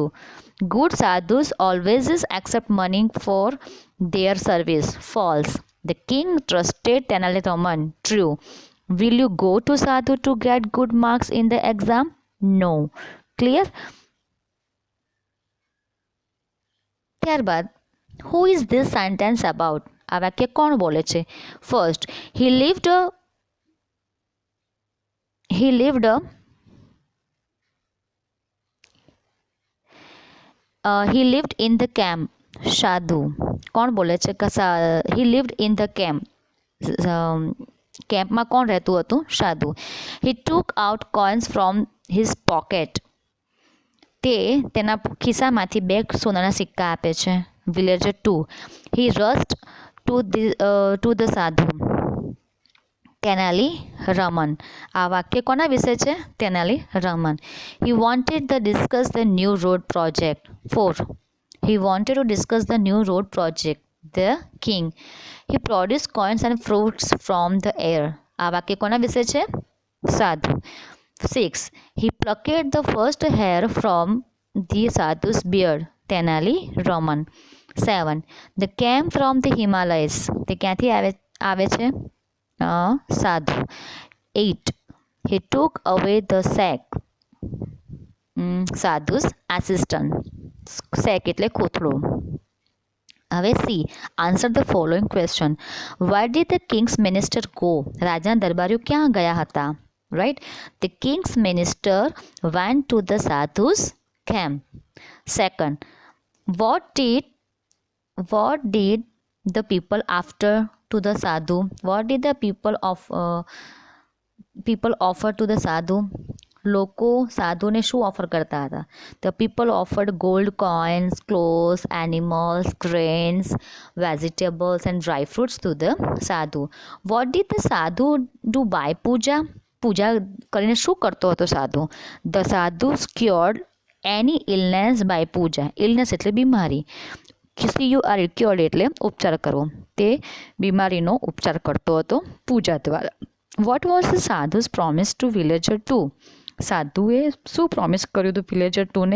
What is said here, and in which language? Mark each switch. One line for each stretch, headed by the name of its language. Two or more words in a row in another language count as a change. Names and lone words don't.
English: Good sadhus always accept money for their service. False. The king trusted Tenalraman. True. Will you go to sadhu to get good marks in the exam? No. Clear? ત્યારબાદ who is this sentence about?
Gujarati: આ વાક્ય કોણ બોલે છે? ફર્સ્ટ,
English: he lived in the camp.
Gujarati: સાધુ કોણ બોલે છે?
English: he lived in the camp.
Gujarati: કેમ્પમાં કોણ રહેતું હતું? સાધુ.
English: he took out coins from his pocket.
Gujarati: તે તેના ખિસ્સામાંથી 2 સોનાના સિક્કા આપે છે.
English: Villager 2. He rushed to the sadhu.
Gujarati: તેનાલીરામન. આ વાક્ય કોના વિશે છે? તેનાલીરામન.
English: He wanted to discuss the new road project. 4. He wanted to discuss the new road project. The king. He produced coins and fruits from the air.
Gujarati: આ વાક્ય કોના વિશે છે? સાધુ. 6.
English: He plucked the first hair from the sadhu's beard.
Gujarati: તેનાલીરામન. 7.
English: The came from the Himalayas.
Gujarati: તે ક્યાંથી આવે છે? સાધુ. 8.
English: He took away the sack. સાધુ's assistant.
Gujarati: sack એટલે કોથળો. હવે C.
English: Answer the following question. Where did the king's minister go?
Gujarati: રાજાના દરબારીઓ ક્યાં ગયા હતા?
English: Right? The king's minister went to the sadhu's camp. Second, what did the people after to the sadhu? What did the people offer to the sadhu?
Gujarati: લોકો સાધુને શું ઓફર કરતા હતા?
English: The people offered gold coins, clothes, animals, grains, vegetables and dry fruits to the sadhu. What did the sadhu do by puja?
Gujarati: પૂજા કરીને શું કરતો હતો સાધુ?
English: The sadhu cured એની illness by પૂજા.
Gujarati: ઇલનેસ એટલે બીમારી. CUR ક્યોર્ડ એટલે ઉપચાર કરવો. તે બીમારીનો ઉપચાર કરતો હતો પૂજા દ્વારા.
English: what was the sadhu's promise to villager 2?
Gujarati: સાધુએ શું પ્રોમિસ કર્યું હતું વિલેજર 2ને?